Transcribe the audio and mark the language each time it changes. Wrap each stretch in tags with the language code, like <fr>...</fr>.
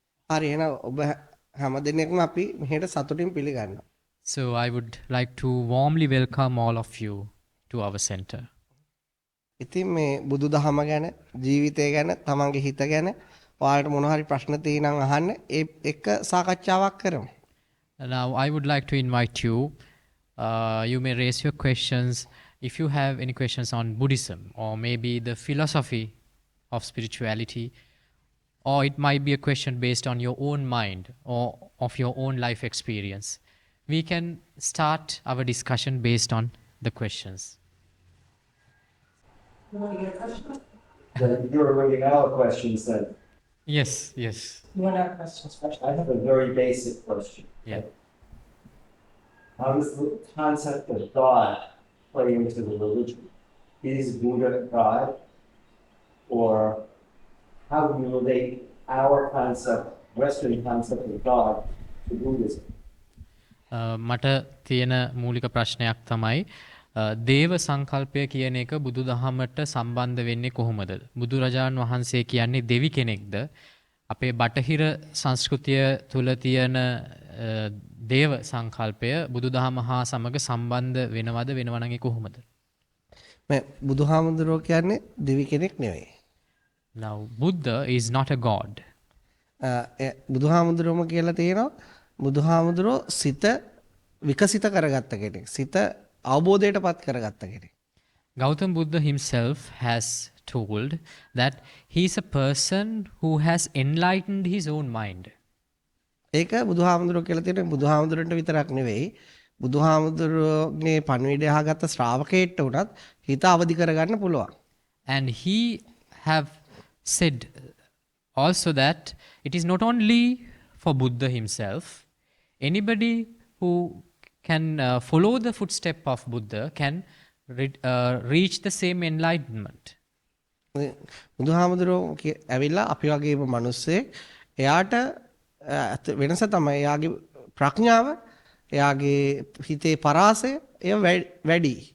<si>හරි එහෙනම් ඔබ හැම දිනෙකම අපි මෙහෙට සතුටින් පිළිගන්නවා.</si> <en>So I would like to warmly welcome all of you to our center.</en> <si>ඉතින් මේ බුදුදහම ගැන ජීවිතය ගැන තමන්ගේ හිත ගැන ඔයාලට මොන හරි ප්‍රශ්න තියෙනම් අහන්න ඒ එක සාකච්ඡාවක් කරමු.</si> <en>Now I would like to invite you. You may raise your questions if you have any questions on Buddhism or maybe the philosophy of spirituality, or it might be a question based on your own mind or of your own life experience. We can start our discussion based on the questions. You're running out of questions then. Yes. You want to have questions first? I have a very basic question. Yeah. How does the concept of God play into the religion? Is Buddha God? Or how do you relate our concept, Western concept of God, to Buddhism?</en> <si>මට තියෙන මූලික ප්‍රශ්නයක් තමයි දේව සංකල්පය කියන එක බුදුදහමට සම්බන්ධ වෙන්නේ කොහොමද? බුදුරජාණන් වහන්සේ කියන්නේ දෙවි කෙනෙක්ද? අපේ බටහිර සංස්කෘතිය තුල තියෙන දේව සංකල්පය බුදුදහම හා සමග සම්බන්ධ වෙනවද වෙනව නම් ඒ කොහොමද? මේ බුදුහාමුදුරුවෝ කියන්නේ දෙවි කෙනෙක් නෙවෙයි.</si> <en>Now Buddha is not a god.</en> <si>බුදුහාමුදුරුවෝම කියලා තියෙනවා බුදුහාමුදුරුවෝ සිත විකසිත කරගත්ත කෙනෙක්. සිත අවබෝධයටපත් කරගත්ත කෙනෙක්.</si> <en>Gautam Buddha himself has told that he is a person who has enlightened his own mind.</en> <si>ඒක බුදුහාමුදුරුවෝ කියලා තියෙන බුදුහාමුදුරන්ට විතරක් නෙවෙයි බුදුහාමුදුරුවෝගේ පණිවිඩය අහගත්ත ශ්‍රාවකයෙක්ට උනත් හිත අවදි කරගන්න පුළුවන්.</si> <en>And he have said also that it is not only for Buddha himself, anybody who can follow the footstep of Buddha can reach the same enlightenment.</en> <si>බුදුහාමුදුරුවෝ ඇවිල්ලා අපි වගේම මිනිස්සෙක් එයාට වෙනස තමයි එයාගේ ප්‍රඥාව එයාගේ හිතේ පරාසය එය වැඩි.</si>